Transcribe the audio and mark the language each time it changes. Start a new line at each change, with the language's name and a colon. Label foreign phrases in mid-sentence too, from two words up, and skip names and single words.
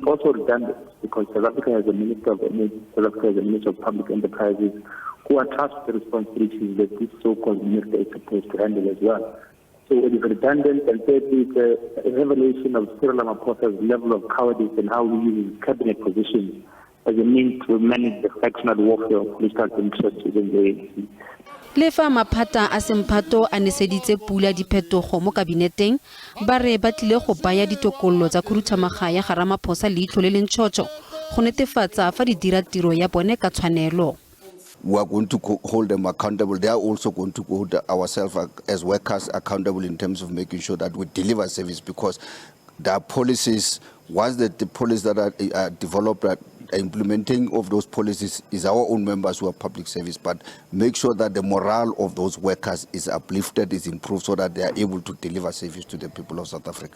English: Also redundant because South Africa has a Minister of Energy, South Africa has a Minister of Public Enterprises who are tasked with the responsibilities that this so-called minister is supposed to handle as well. So it is redundant, and thirdly, it's a revelation of Cyril Ramaphosa's level of cowardice and how he uses cabinet positions as a means to manage the factional warfare of political interests within the ANC.
Tswana: Le fa maphata a semphato a neseditse pula diphetogo mo kabineteng, ba re ba tlile go baya ditokololo tsa khuduthamaga ya ga Ramaphosa leitlho le lentšhotšho go netefatsa fa di dira tiro ya bone ka tshwanelo.
English: We are going to hold them accountable. They are also going to hold ourselves as workers accountable in terms of making sure that we deliver service, because there are policies, once the policies that are developed, implementing of those policies is our own members who are public service, but make sure that the morale of those workers is uplifted, is improved, so that they are able to deliver service to the people of South Africa.